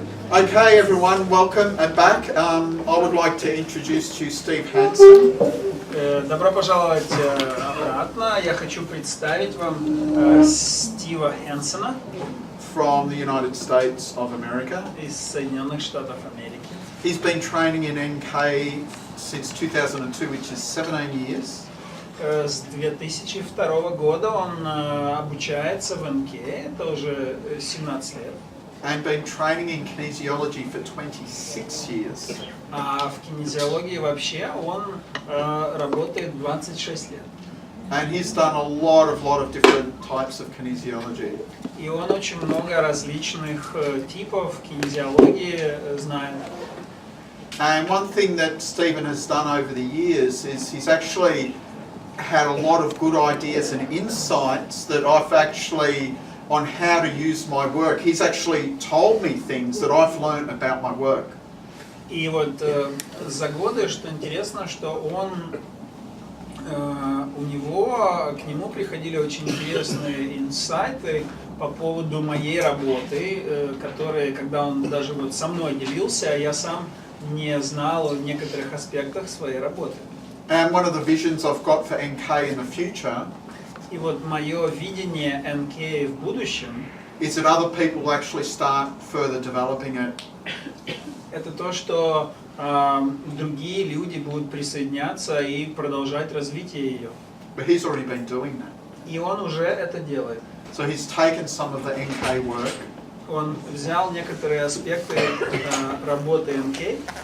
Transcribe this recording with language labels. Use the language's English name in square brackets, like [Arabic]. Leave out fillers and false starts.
[English] Okay, everyone, welcome and back. I would like to introduce to you Steve Hansen. [Russian] Добро пожаловать обратно. Я хочу представить вам Стива Хэнсена [English] From the United States of America. [Russian] из Соединенных Штатов Америки. [English] He's been training in NK since 2002, which is 17 years. [Russian] С 2002 года он обучается в НК, это уже 17 лет. [English] And been training in kinesiology for 26 years. [Russian] А в кинезиологии вообще он работает 26 лет. [English] And he's done a lot of different types of kinesiology. [Russian] И он очень много различных типов кинезиологии знает. [English] And one thing that Stephen has done over the years is he's actually had a lot of good ideas and insights that I've actually on how to use my work. He's actually told me things that I've learned about my work. [Russian] И вот за годы, что интересно, что к нему приходили очень интересные инсайты по поводу моей работы, которые, когда он даже вот со мной делился, я сам не знал о некоторых аспектах своей работы. [English] And one of the visions I've got for NK in the future [Russian] И вот мое видение НК в будущем [English] is that other people will actually start further developing it. [Russian] это то, что другие люди будут присоединяться и продолжать развитие ее. [English] But he's already been doing that. [Russian] И он уже это делает. [English] So he's taken some of the NK work, [Russian] Он взял некоторые аспекты работы НК,